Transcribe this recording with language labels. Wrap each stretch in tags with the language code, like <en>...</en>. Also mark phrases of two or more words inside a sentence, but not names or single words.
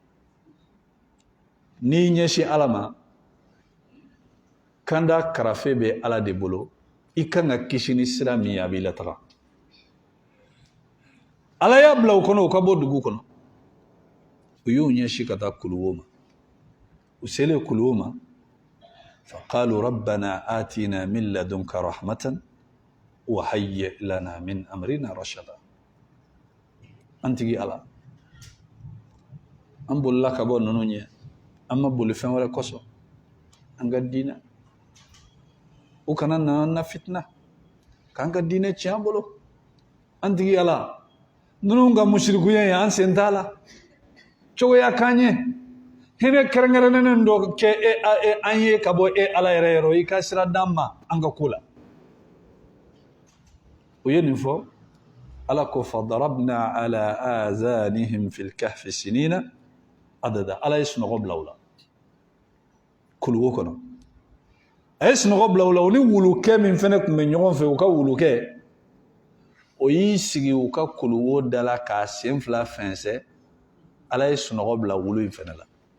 <bm>n'i ɲɛsin ala ma kanda karafe bɛ ala de bolo i kan ka kisi ni sira min ye a b'i lataga ala y'a bila u kɔnɔ u ka bɔ dugu kɔnɔ u y'u ɲɛsin ka taa kuluwo ma u selen kuluwo ma</bm> <ar>فقالوا ربنا آتنا من لدنك رحمة وهيئ لنا من أمرنا رشدا</ar> <bm>an tigi ala an bolila ka bɔ ninnu ɲɛ an ma boli fɛn wɛrɛ kosɔn an ka diinɛ u kana na fitina k'an ka diinɛ tiɲɛ an bolo an tigi ala ninnu ka musirikuya ye an sen t'a la cogoya k'an ye hinɛ kɛrɛnkɛrɛnnen dɔ kɛ an ye ka bɔ ala yɛrɛ yɔrɔ i ka sira d'an ma an ka ko la u ye nin fɔ ala ko</bm> <ar>فضربنا على آذانهم في الكهف سنين عددا</ar> <bm>ala ye sunɔgɔ bila u la kuluwo kɔnɔ a ye sunɔgɔ bila u la u ni wulukɛ min fɛnɛ tun bɛ ɲɔgɔn fɛ u ka wulukɛ o y'i sigi u ka kuluwo da la k'a sen fila fɛnsɛ ala ye sunɔgɔ bila wulu in fɛnɛ la</bm>